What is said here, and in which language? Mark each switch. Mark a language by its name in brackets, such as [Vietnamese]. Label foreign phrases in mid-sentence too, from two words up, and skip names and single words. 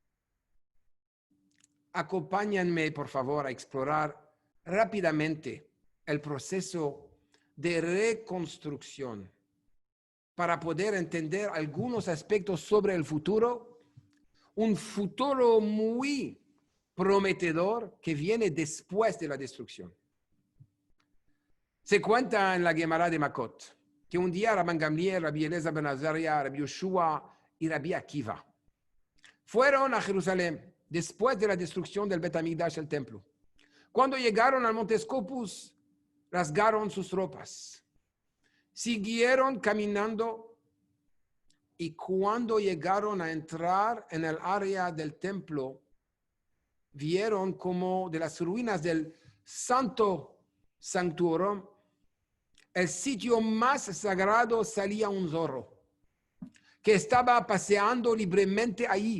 [Spanish] Acompáñenme, por favor, a explorar rápidamente el proceso de reconstrucción para poder entender algunos aspectos sobre el futuro, un futuro muy prometedor que viene después de la destrucción. Se cuenta en la Gemara de Makot que un día Rabban Gamliel, Rabbi Eliezer ben Azaria, Rabbi Yoshua y Rabbi Akiva fueron a Jerusalén después de la destrucción del [Hebrew] בית המקדש, [Spanish] el templo. Cuando llegaron al monte Scopus, rasgaron sus ropas, siguieron caminando y cuando llegaron a entrar en el área del templo, vieron como de las ruinas del [Latin] Santo Sanctorum, [Spanish] el sitio más sagrado, salía un zorro que estaba paseando libremente allí.